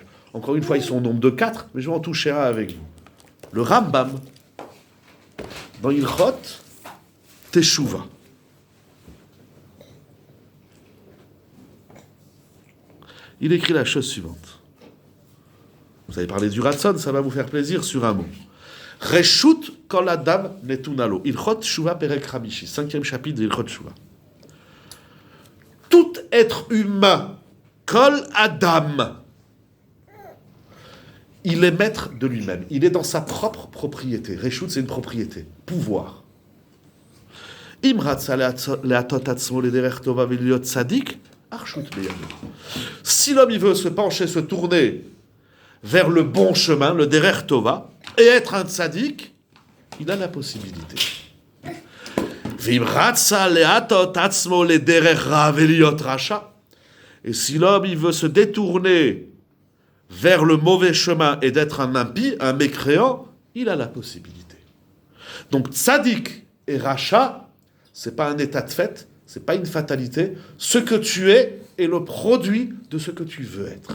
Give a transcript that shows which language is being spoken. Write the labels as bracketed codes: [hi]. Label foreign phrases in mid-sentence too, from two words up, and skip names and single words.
[fr] Encore une fois, ils sont au nombre de 4, mais je vais en toucher un avec vous. Le Rambam, dans Ilchot Teshuvah. Il écrit la chose suivante. Vous avez parlé du Ratson, ça va vous faire plaisir sur un mot. [he] רשות כל אדם נתונה לו. הלכות תשובה פרק חמישי. [fr] 5e chapitre de Ilchot Shuvah. Tout être humain, [he] כל אדם, [fr] il est maître de lui-même. Il est dans sa propre propriété. Reshut, c'est une propriété. Pouvoir. [he] אם רצה להטות עצמו לדרך טובה ולהיות צדיק, הרשות בידו. [fr] Si l'homme il veut se pencher, se tourner vers le bon chemin, le [he] דרך טובה, [fr] et être un tzaddik, il a la possibilité. [he] ואם רצה להטות עצמו לדרך רעה ולהיות רשע. [fr] Et si l'homme il veut se détourner vers le mauvais chemin et d'être un impie, un mécréant, il a la possibilité. Donc tzaddik et racha, c'est pas un état de fait, c'est pas une fatalité. Ce que tu es est le produit de ce que tu veux être.